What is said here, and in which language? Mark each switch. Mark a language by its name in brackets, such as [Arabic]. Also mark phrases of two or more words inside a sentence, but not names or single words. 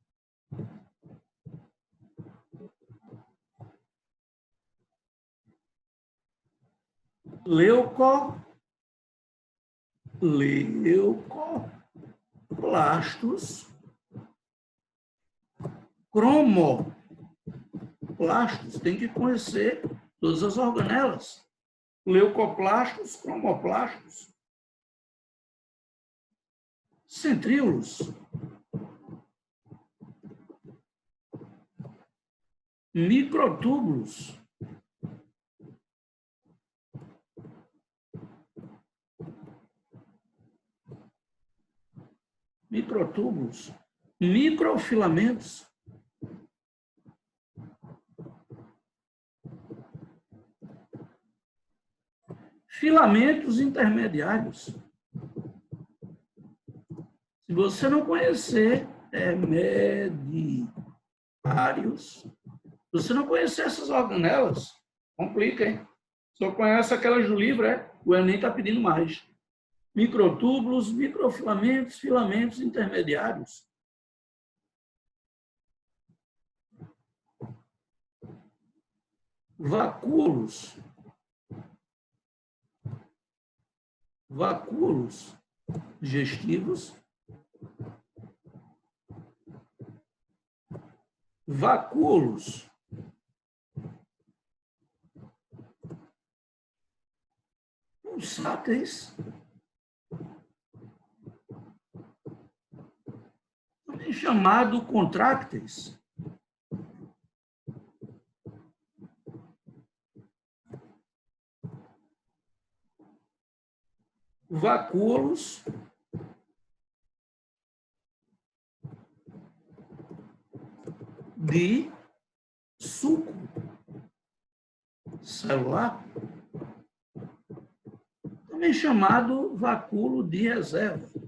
[Portuguese] Leucoplastos, cromoplastos, tem que conhecer todas as organelas. Leucoplastos, cromoplastos, centríolos, microtúbulos, microfilamentos, filamentos intermediários. Se você não conhecer intermediários, se você não conhecer essas organelas, complica, hein? Só conhece aquelas do livro, o Enem está pedindo mais. Microtúbulos, microfilamentos, filamentos intermediários. Vacúolos digestivos, vacúolos pulsáteis, também chamado contrácteis. Vacúolos de suco celular, também chamado vacúolo de reserva.